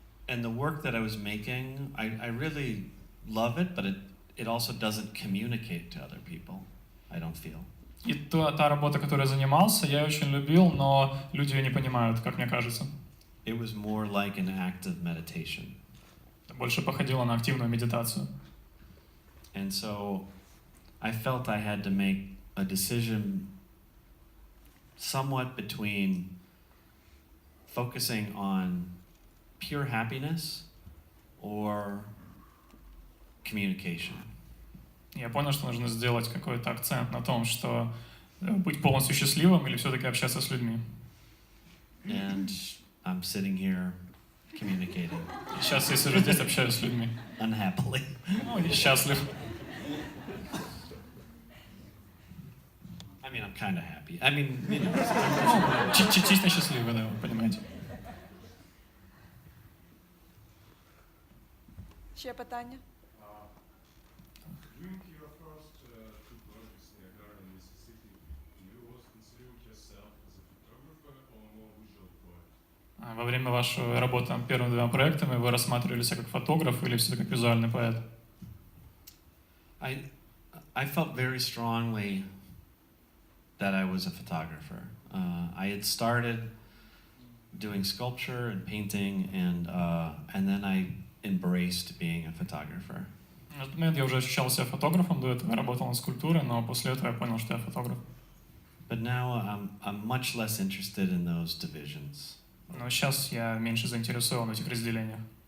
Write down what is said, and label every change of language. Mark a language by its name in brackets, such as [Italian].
[English] And the work that I was making, I really love it, but it also doesn't communicate to other people, I don't feel. [Russian] И та работа, которой я занимался, я очень любил, но люди ее не понимают, как мне кажется. [English] It was more like an active meditation. [Russian] Больше походило на активную медитацию. [English] And so I felt I had to make a decision somewhat between focusing on pure happiness or communication. [Russian] Я понял, что нужно сделать какой-то акцент на том, что быть полностью счастливым или все-таки общаться с людьми. [English] And I'm sitting here communicating. [Russian] И сейчас я сижу здесь, общаюсь с людьми. [English] Unhappily. [Russian] Ну, и счастлив. [English] I mean, I'm kind of happy. I mean, you know. [Russian] Чисто счастливый, да, вы понимаете. [Ukrainian] Ще питання? [English] During your first two projects in Niagara and Mississippi, you was considering yourself as a photographer or more visual poet? [Russian] Во время вашей работы над первыми двумя проектами вы рассматривали себя как фотограф или все-таки как визуальный поэт? [English] I felt very strongly that I was a photographer. I had started doing sculpture and painting, and then I embraced being a photographer. [Russian] В этот момент я уже ощущал себя фотографом, до этого я работал над скульптурой, но после этого я понял, что я фотограф. [English] But now I'm much less interested in those divisions. [Russian] Но сейчас я меньше заинтересован в этих разделениях.